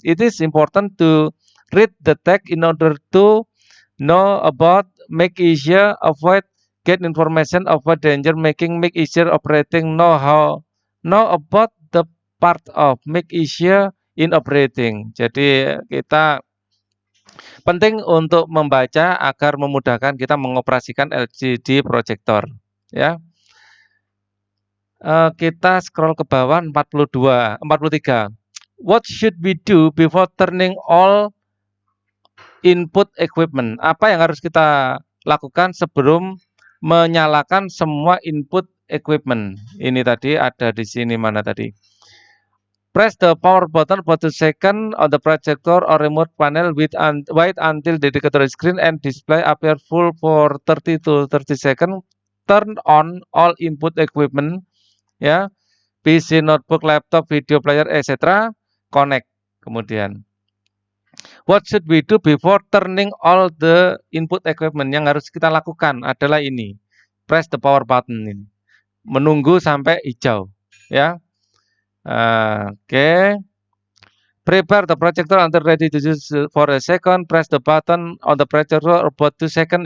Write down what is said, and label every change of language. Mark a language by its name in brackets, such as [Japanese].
[English] It is important to read the text in order to know about, make easier, avoid, get information, avoid danger, make easier operating, know about the part of, make easier in operating. [Indonesian] Jadi kita penting untuk membaca agar memudahkan kita mengoperasikan LCD proyektor, ya. Kita scroll ke bawah 43. [English] What should we do before turning all input equipment? [Indonesian] Apa yang harus kita lakukan sebelum menyalakan semua input equipment? [English] Ini tadi ada di sini, mana tadi? Press the power button for 2 seconds on the projector or remote panel. Wait until the indicator is green and display appear full for 30 to 30 seconds. Turn on all input equipment, ya, PC, notebook, laptop, video player, etc. Connect. Kemudian, what should we do before turning all the input equipment? [Indonesian] Yang harus kita lakukan adalah ini. Press the power button ini. Menunggu sampai hijau, ya. Oke. [English] Prepare the projector until ready to use for a second. Press the button on the projector about 2 seconds.